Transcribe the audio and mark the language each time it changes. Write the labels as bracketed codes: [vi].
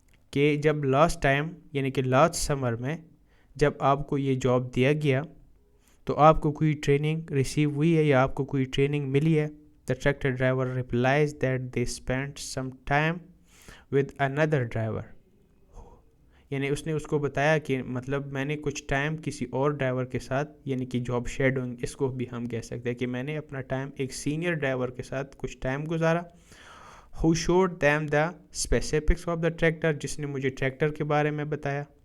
[ur] کہ جب last time یعنی کہ لاسٹ سمر میں جب آپ کو یہ جاب دیا گیا تو آپ کو کوئی ٹریننگ ریسیو ہوئی ہے یا آپ کو کوئی ٹریننگ ملی ہے. [en] The tractor driver replies that they spent some time with another driver. [ur] یعنی اس نے اس کو بتایا کہ مطلب میں نے کچھ ٹائم کسی اور ڈرائیور کے ساتھ یعنی کہ جاب شیڈونگ اس کو بھی ہم کہہ سکتے ہیں کہ میں نے اپنا ٹائم ایک سینئر ڈرائیور کے ساتھ کچھ ٹائم گزارا. [en] who showed them the specifics of the tractor، [ur] جس نے مجھے ٹریکٹر کے بارے میں بتایا.